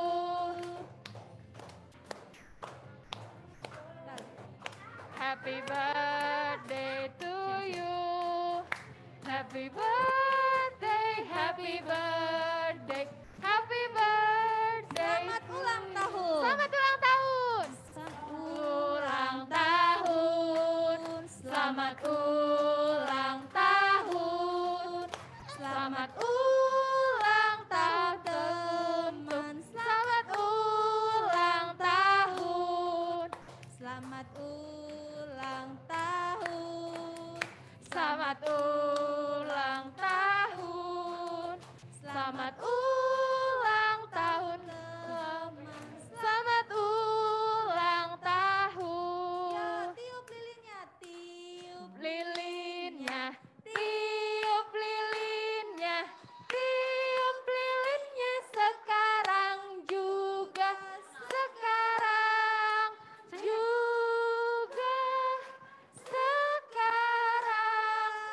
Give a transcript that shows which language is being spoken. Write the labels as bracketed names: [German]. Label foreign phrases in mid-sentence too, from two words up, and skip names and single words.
[English] Happy birthday to you. Happy birthday, happy birthday, happy birthday. [Indonesian] Selamat ulang tahun. Selamat ulang tahun. Ulang tahun. Selamat ulang tahun. Selamat ulang tahun teman. Selamat ulang tahun. Selamat ulang tahun. Selamat ulang tahun. Selamat ulang tahun teman. Selamat ulang tahun. Ya, tiup lilinnya, tiup Lilinnya, tiup lilinnya, tiup lilinnya sekarang juga, sekarang juga, sekarang juga.